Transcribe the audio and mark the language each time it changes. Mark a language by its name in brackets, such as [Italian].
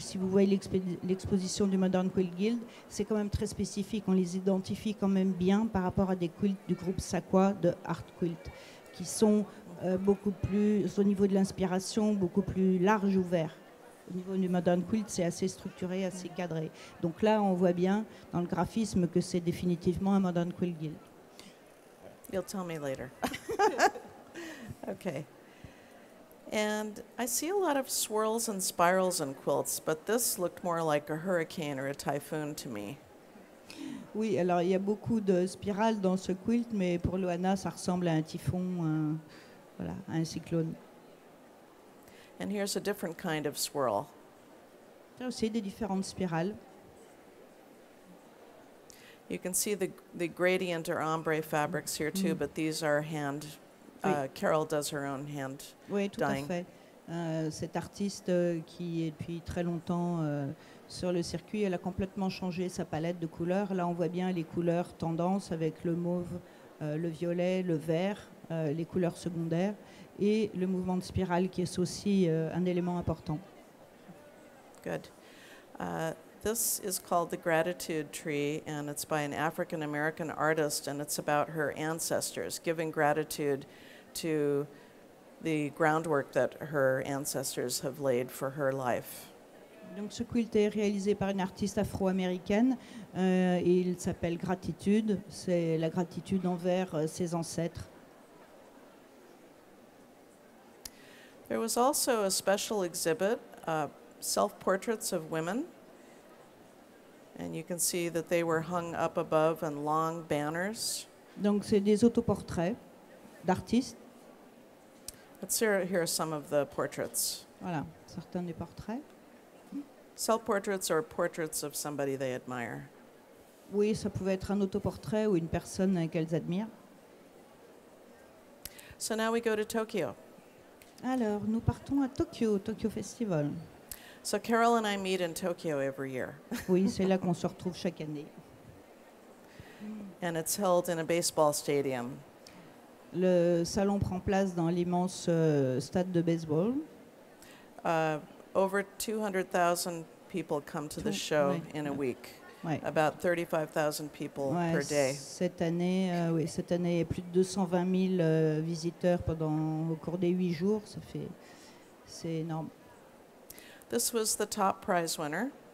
[French] Si vous voyez l'exposition du Modern Quilt Guild, c'est quand même très spécifique. On les identifie quand même bien par rapport à des quilts du groupe Sakwa de Art Quilt, qui sont beaucoup plus, au niveau de l'inspiration, beaucoup plus large, ouvert. Au niveau du Modern Quilt, c'est assez structuré, assez cadré. Donc là, on voit bien dans le graphisme que c'est définitivement un Modern Quilt Guild. [English] You'll tell me later. Okay. And I see a lot of swirls and spirals in quilts, but this looked more like a hurricane or a typhoon to me. [French] Oui, alors il y a beaucoup de spirales dans ce quilt, mais pour Luana, ça ressemble à un typhon, voilà, à un cyclone. [English] And here's a different kind of swirl. [French] Il y a aussi des différentes spirales. [English] You can see the gradient or ombre fabrics here too, but these are hand. Carol does her own hand [French] Oui, tout [English] dyeing. [French] à fait. Cette artiste qui est depuis très longtemps sur le circuit, elle a complètement changé sa palette de couleurs. Là, on voit bien les couleurs tendances avec le mauve, le violet, le vert, les couleurs secondaires et le mouvement de spirale qui est aussi un élément important. [English] Good. This is called the Gratitude Tree, and it's by an African-American artist, and it's about her ancestors, giving gratitude to the groundwork that her ancestors have laid for her life. [French] Donc ce quilt est réalisé par une artiste afro-américaine et il s'appelle Gratitude. C'est la gratitude envers ses ancêtres. [English] There was also a special exhibit, self-portraits of women. And you can see that they were hung up above in long banners. [French] Donc c'est des autoportraits d'artistes. [English] Let's hear here are some of the portraits. [French] Voilà, certains des portraits. [English] Self-portraits or portraits of somebody they admire. [French] Oui, ça pouvait être un autoportrait ou une personne qu'elles admirent. [English] So now we go to Tokyo. [French] Alors, nous partons à Tokyo, Tokyo Festival. [English] So Carol and I meet in Tokyo every year. [French] Oui, c'est là qu'on se retrouve chaque année. [English] And it's held in a baseball stadium. [French] Le salon prend place dans l'immense stade de baseball. [English] Over 200,000 people come to the show [French] Ouais. [English] in a week. [French] Ouais. [English] About 35,000 people [French] Ouais, [English] per day. [French] cette année, oui, cette année, il y a plus de 220 000 visiteurs au cours des 8 jours. C'est énorme. [English] This was the top prize winner.